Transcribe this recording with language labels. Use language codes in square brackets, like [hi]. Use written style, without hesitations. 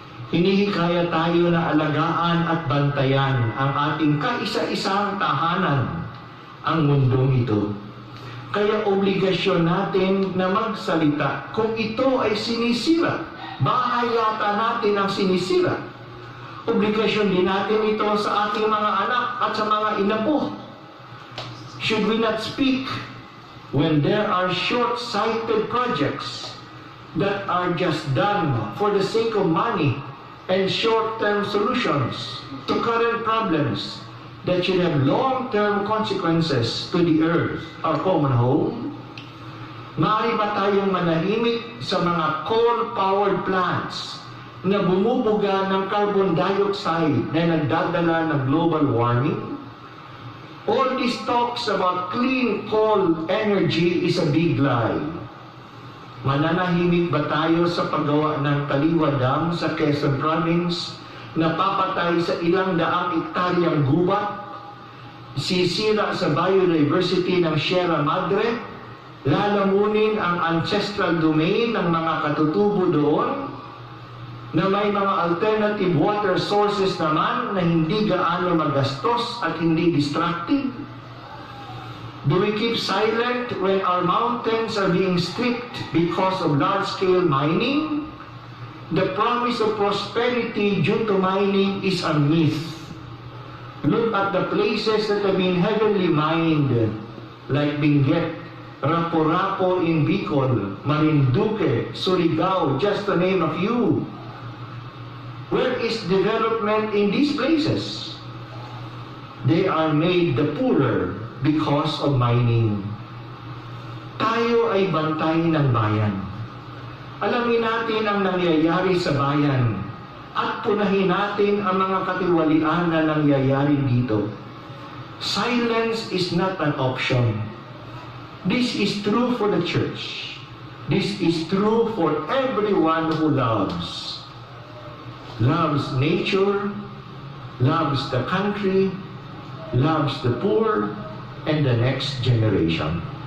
[tl] Hinihikaya tayo na alagaan at bantayan ang ating kaisa-isang tahanan, ang mundong ito. Kaya obligasyon natin na magsalita kung ito ay sinisira. Bahay yata natin ang sinisira. Obligasyon din natin ito sa ating mga anak at sa mga inapo. [en] Should we not speak when there are short-sighted projects that are just done for the sake of money and short-term solutions to current problems that should have long-term consequences to the earth, our common home? [tl] Maaari ba tayong manahimik sa mga coal-powered plants na bumubuga ng carbon dioxide na nagdadala ng global warming? [en] All these talks about clean coal energy is a big lie. [tl] Mananahimik ba tayo sa paggawa ng Taliwa Dam sa Quezon Province na papatay sa ilang daang ektaryang gubat, sisira sa biodiversity ng Sierra Madre, lalamunin ang ancestral domain ng mga katutubo doon, na may mga alternative water sources naman na hindi gaano magastos at hindi destructive? [en] Do we keep silent when our mountains are being stripped because of large-scale mining? The promise of prosperity due to mining is a myth. Look at the places that have been heavily mined, like Benguet, Rapo-Rapo in Bicol, Marinduque, Surigao, just to name a few. Where is development in these places? They are made the poorer because of mining. [tl] Tayo ay bantay ng bayan. Alamin natin ang nangyayari sa bayan at punahin natin ang mga katiwalian na nangyayari dito. [en] Silence is not an option. This is true for the church. This is true for everyone who loves nature, loves the country, loves the poor, and the next generation.